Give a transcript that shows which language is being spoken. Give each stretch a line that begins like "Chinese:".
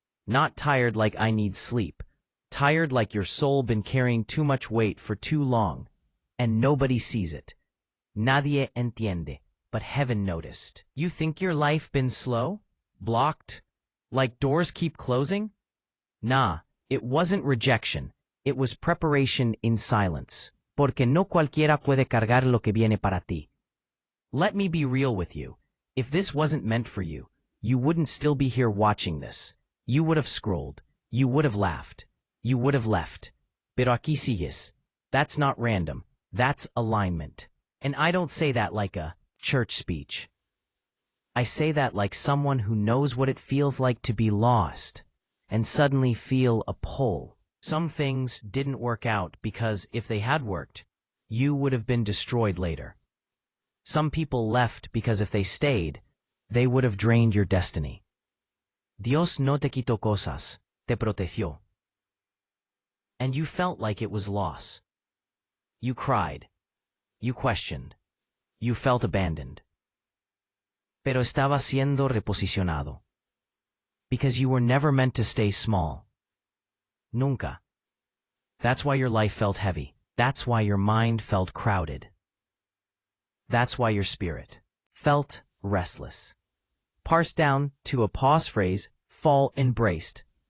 English: Not tired like I need sleep. Tired like your soul been carrying too much weight for too long, and nobody sees it.
Spanish: Nadie entiende,
English: but heaven noticed. You think your life been slow? Blocked? Like doors keep closing? Nah, it wasn't rejection. It was preparation in silence.
Spanish: Porque no cualquiera puede cargar lo que viene para ti.
English: Let me be real with you. If this wasn't meant for you, you wouldn't still be here watching this. You would have scrolled. You would have laughed. You would have left.
Spanish: Pero aquí sigues.
English: That's not random. That's alignment. And I don't say that like a church speech. I say that like someone who knows what it feels like to be lost and suddenly feel a pull. Some things didn't work out because if they had worked, you would have been destroyed later. Some people left because if they stayed, they would have drained your destiny.
Spanish: Dios no te quitó cosas, te protegió.
English: And you felt like it was loss. You cried. You questioned. You felt abandoned.
Spanish: Pero estaba siendo reposicionado.
English: Because you were never meant to stay small.
Spanish: Nunca.
English: That's why your life felt heavy. That's why your mind felt crowded. That's why your spirit felt restless. Parsed down to a pause phrase, fall embraced.